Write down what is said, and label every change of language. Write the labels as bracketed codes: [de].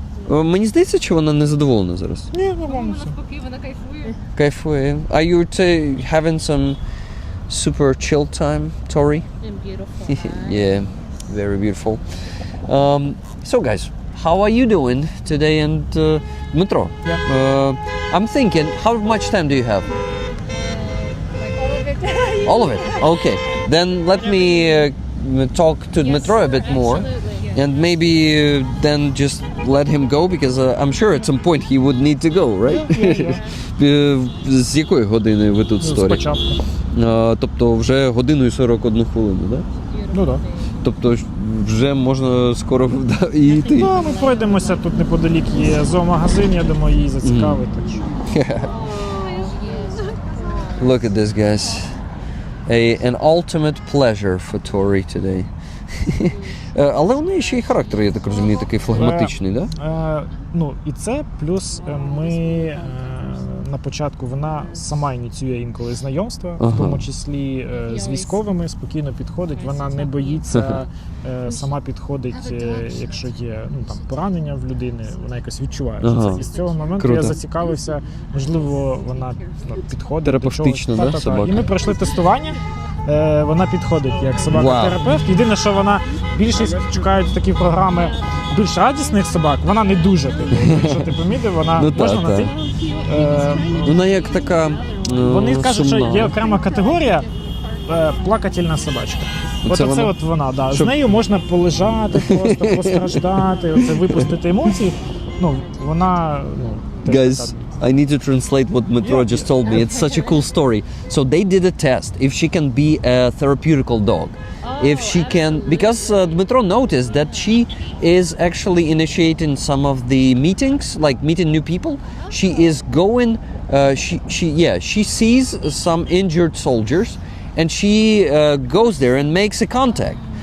[uk] Мені здається, чи вона не задоволена зараз? Ні, нормально все. Навпаки, вона кайфує. Кайфує. [en] Are you having some super chill time, Tori? And beautiful. Yeah, very beautiful. So guys, how are you doing today? And Dmitro, I'm thinking, how much time do you have? Like all of it. All of it? Okay. Then let me talk to Dmitro a bit more. And maybe then just let him go, because I'm sure at some point he would need to go, right? [uk] З якої години ви тут сторі? Спочатку. Тобто вже годину і 41 хвилину, так? Ну так. Тобто вже можна скоро і йти. Ми пройдемося, тут неподалік є зоомагазин, я думаю, її зацікавить. [en] Look at this, guys. An ultimate pleasure for Tori today. [uk] Але у неї ще й характер, я так розумію, такий флегматичний, так? Ну, і це, плюс ми на початку, вона сама ініціює інколи знайомства, в тому числі з військовими, спокійно підходить, вона не боїться, сама підходить, якщо є поранення в людини, вона якось відчуває. І з цього моменту я зацікавився, можливо, вона підходить. Терапевтично, да, собака? І ми пройшли тестування. Вона підходить як собака-терапевт. Єдине, що вона більшість чекають такі програми більш радісних собак, вона не дуже. Якщо ти помітив, вона можна на ти. Вона як така вони кажуть, що є окрема категорія плакательна собачка. От вона, да. З нею можна полежати, просто постраждати, випустити емоції. Вона [en] Guys, I need to translate what Metro just told me. It's such a cool story. So they did a test if she can be a therapeutical dog. If she can, because Metro noticed that she is actually initiating some of the meetings, like meeting new people. She is going, she sees some injured soldiers and she goes there and makes a contact.